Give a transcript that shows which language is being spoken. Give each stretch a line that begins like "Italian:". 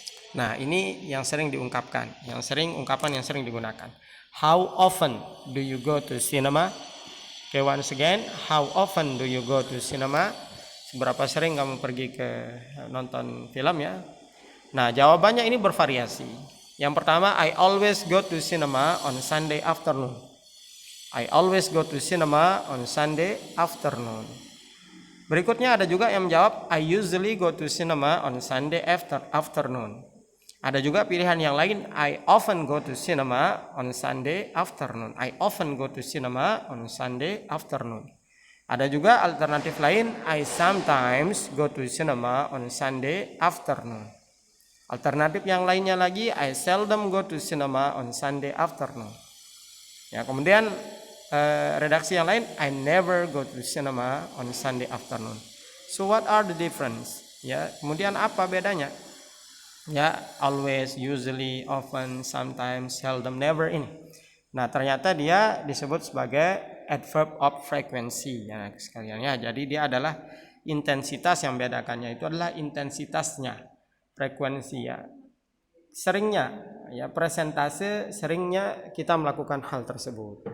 Indonesian: Nah, ini yang sering diungkapkan, ungkapan yang sering digunakan.
English: How often do you go to cinema? Okay, once again, how often do you go to cinema?
Indonesian: Seberapa sering kamu pergi ke nonton film, ya. Nah, jawabannya ini bervariasi. Yang pertama,
English: I always go to cinema on Sunday afternoon. I always go to cinema on Sunday afternoon.
Indonesian: Berikutnya ada juga yang menjawab
English: I usually go to cinema on Sunday afternoon.
Indonesian: Ada juga pilihan yang lain,
English: I often go to cinema on Sunday afternoon. I often go to cinema on Sunday afternoon.
Indonesian: Ada juga alternatif lain,
English: I sometimes go to cinema on Sunday afternoon.
Indonesian: Alternatif yang lainnya lagi,
English: I seldom go to cinema on Sunday afternoon.
Indonesian: Ya, kemudian redaksi yang lain,
English: I never go to cinema on Sunday afternoon. So what are the difference?
Indonesian: Ya, kemudian apa bedanya?
English: Ya, always, usually, often, sometimes, seldom, never ini.
Indonesian: Nah, ternyata dia disebut sebagai adverb of frequency, ya, sekalian, ya. Jadi dia adalah intensitas, yang membedakannya itu adalah intensitasnya, frekuensi, ya. Seringnya, ya, persentase seringnya kita melakukan hal tersebut.